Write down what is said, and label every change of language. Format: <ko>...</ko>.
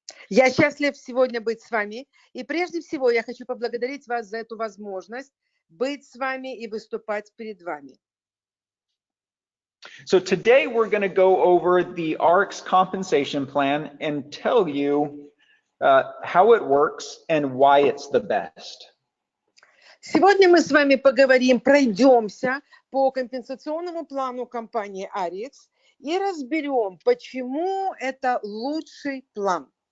<ru>Я счастлив сегодня быть с вами, и прежде всего я хочу поблагодарить вас за эту возможность быть с вами и выступать перед вами.</ru> <en>So today we're going to go over the ARIIX compensation plan and tell you how it works and why it's the best.</en> <ru>Сегодня мы с вами поговорим, пройдемся по компенсационному плану компании ARIIX и разберем, почему это лучший план.</ru>